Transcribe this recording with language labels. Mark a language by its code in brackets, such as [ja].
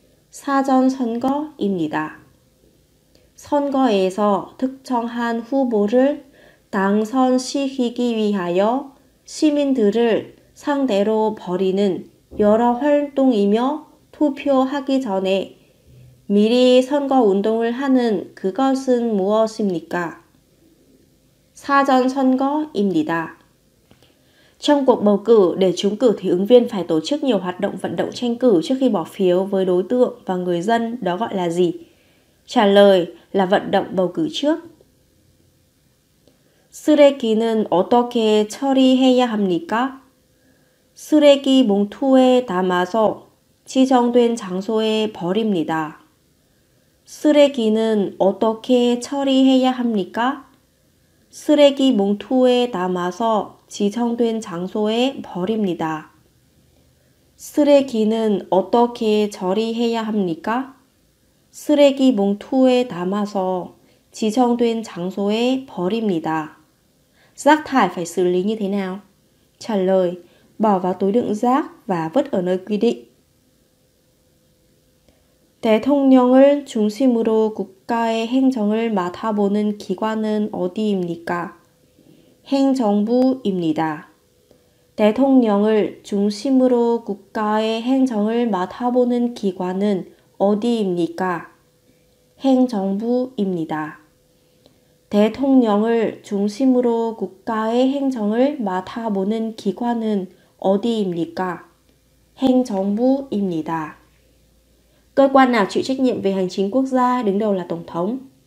[ko] 사전선거입니다. 선거에서 특정한 후보를 당선시키기 위하여 시민들을 상대로 벌이는 여러 활동이며 투표하기 전에 미리 선거운동을 하는 그것은 무엇입니까? 사전선거입니다. [vi] Trong cuộc bầu cử, để trúng cử thì ứng viên phải tổ chức nhiều hoạt động vận động tranh cử trước khi bỏ phiếu với đối tượng và người dân, đó gọi là gì? Trả lời là vận động bầu cử trước. [ko] 쓰레기는 어떻게 처리해야 합니까? 쓰레기 봉투에 담아서 지정된 장소에 버립니다. 쓰레기는 어떻게 처리해야 합니까? 쓰레기 봉투에 담아서 지정된 장소에 버립니다. 쓰레기는 어떻게 처리해야 합니까? 쓰레기 봉투에 담아서 지정된 장소에 버립니다. [vi] Rác thải phải xử lý như thế nào? Trả lời: bỏ vào túi đựng rác và vứt ở nơi quy định. [ko] 대통령을 중심으로 국가의 행정을 맡아보는 기관은 어디입니까? 행정부입니다. 대통령을 중심으로 국가의 행정을 맡아보는 기관은 어디입니까? 행정부입니다. 대통령을 중심으로 국가의 행정을 맡아보는 기관은 어디입니까? 행정부입니다. [vi] Cơ quan nào chịu trách nhiệm về hành chính quốc gia, đứng đầu là Tổng thống?